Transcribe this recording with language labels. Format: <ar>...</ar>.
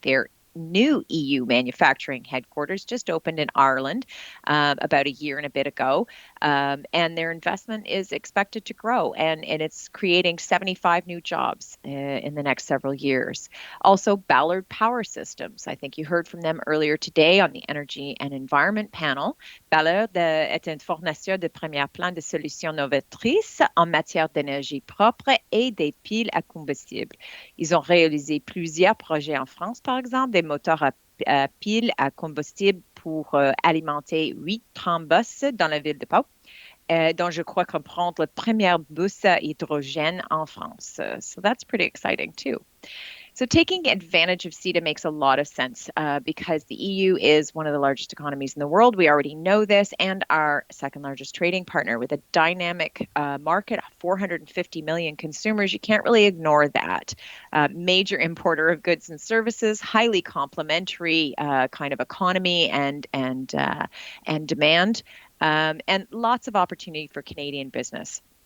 <en>They're new EU manufacturing headquarters just opened in Ireland about a year and a bit ago. And their investment is expected to grow, and it's creating 75 new jobs in the next several years. Also, Ballard Power Systems. I think you heard from them earlier today on the Energy and Environment panel.</en> <fr>Ballard est un fournisseur de premier plan de solutions novatrices en matière d'énergie propre et des piles à combustible. Ils ont réalisé plusieurs projets en France, par exemple, des moteurs à piles à combustible pour alimenter 8 trambus dans la ville de Pau, dont je crois comprendre le premier bus à hydrogène en France.</fr> <en>So that's pretty exciting too. So taking advantage of CETA makes a lot of sense because the EU is one of the largest economies in the world. We already know this, and our second largest trading partner with a dynamic market, 450 million consumers. You can't really ignore that. Major importer of goods and services, highly complementary kind of economy and demand, and lots of opportunity for Canadian business.</en>